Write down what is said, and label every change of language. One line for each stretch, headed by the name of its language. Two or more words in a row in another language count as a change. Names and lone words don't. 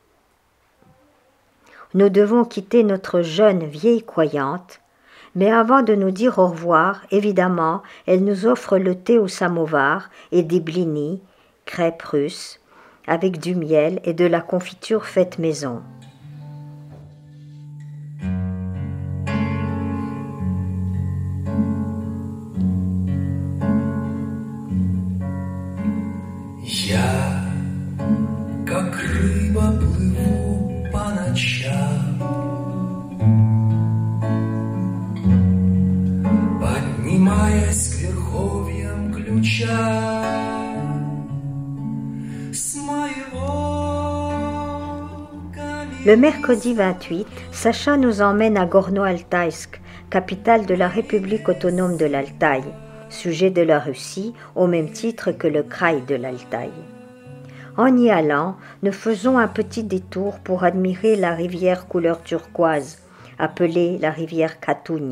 French: Nous devons quitter notre jeune vieille croyante, mais avant de nous dire au revoir, évidemment, elle nous offre le thé au samovar et des blinis, crêpes russes, avec du miel et de la confiture faite maison.
Russian: Я, как рыба, плыву по ночам, поднимаясь к верховьям ключа с моего камина.
French: Le mercredi 28, Sacha nous emmène à Gorno-Altaysk, capitale de la République autonome de l'Altaï, sujet de la Russie au même titre que le Kraï de l'Altaï. En y allant, nous faisons un petit détour pour admirer la rivière couleur turquoise, appelée la rivière Katougne.